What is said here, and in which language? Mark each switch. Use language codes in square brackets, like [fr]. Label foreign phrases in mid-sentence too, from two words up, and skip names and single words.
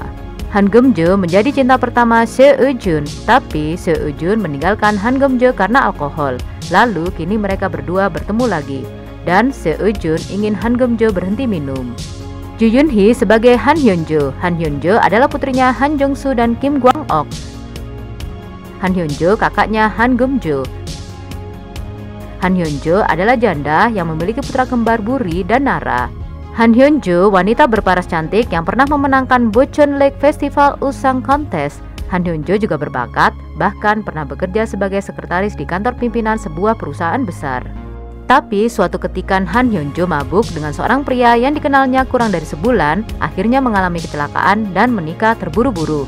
[id] Han Geum-jo menjadi cinta pertama Seo Ui-jun, tapi Seo Ui-jun meninggalkan Han Geum-jo karena alkohol. Lalu kini mereka berdua bertemu lagi, dan Seo Ui-jun ingin Han Geum-jo berhenti minum. Ju Yun-hee sebagai Han Hyun-jo. Han Hyun-jo adalah putrinya Han Jung-soo dan Kim Gwang-ok. Han Hyun-jo kakaknya Han Geum-jo. Han Hyun-jo adalah janda yang memiliki putra kembar Buri dan Nara. Han Hyun-jo wanita berparas cantik yang pernah memenangkan Bocheon Lake Festival Usang Contest. Han Hyun-jo juga berbakat, bahkan pernah bekerja sebagai sekretaris di kantor pimpinan sebuah perusahaan besar. Tapi suatu ketika Han Hyun-jo mabuk dengan seorang pria yang dikenalnya kurang dari sebulan, akhirnya mengalami kecelakaan dan menikah terburu-buru.